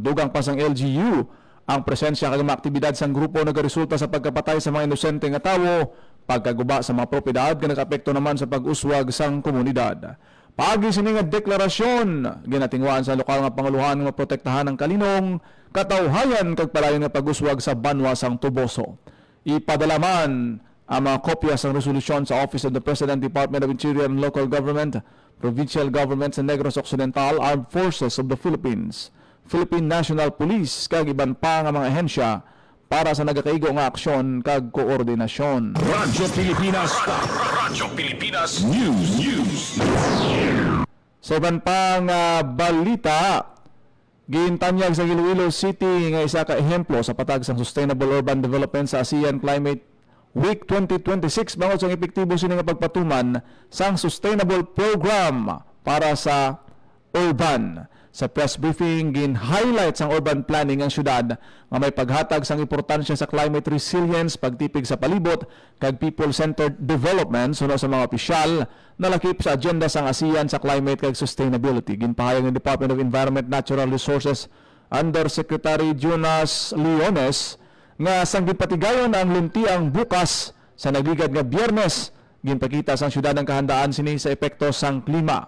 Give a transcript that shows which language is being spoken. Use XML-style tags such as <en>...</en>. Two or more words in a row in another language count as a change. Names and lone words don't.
<hil>Dugang pa sang LGU ang presensya kag mga aktibidad sang grupo nagaresulta sa pagkapatay sa mga inosente nga tawo, pagkaguba sa mga propiedad nga nag-apekto naman sa pag-uswag sang komunidad. Paagi sini nga deklarasyon ginatingwaan sa lokal nga panguluhan nga protektahan ang kalinong, katawhayan kag palayon nga pag-uswag sa banwa sang Tuboso. Ipadalaman ang mga kopya sang resolusyon sa Office of the President, Department of Interior and Local Government, Provincial Government sa Negros Occidental, Armed Forces of the Philippines, Philippine National Police kag iban pa nga mga ahensya para sa nagakaigo nga aksyon kag koordinasyon. Radyo Pilipinas. Radyo Pilipinas News. Sa iban pang balita, gintanyag sa Iloilo City nga isa ka ehemplo sa patag sa Sustainable Urban Development sa ASEAN Climate Week 2026 bangod sa epektibo sini nga pagpatuman sang</hil> <en>sustainable program</en> <hil>para sa urban. Sa</hil> <en>press briefing,</en> <hil>gin-highlight sang</hil> <en>urban planning</en> <hil>ang syudad nga may paghatag sang importansya sa</hil> <en>climate resilience,</en> <hil>pagtipig sa palibot, kag</hil> <en>people-centered development</en> <hil>suno sa mga opisyal na lakip sa agenda sang ASEAN sa climate kag sustainability. Ginpahayag ng Department of Environment Natural Resources Undersecretary Jonas Leones nga sang gipatigayon ang luntiang bukas sa nagligad nga Biyernes, ginpakita sang syudad ang kahandaan sini sa epekto sang klima.</hil>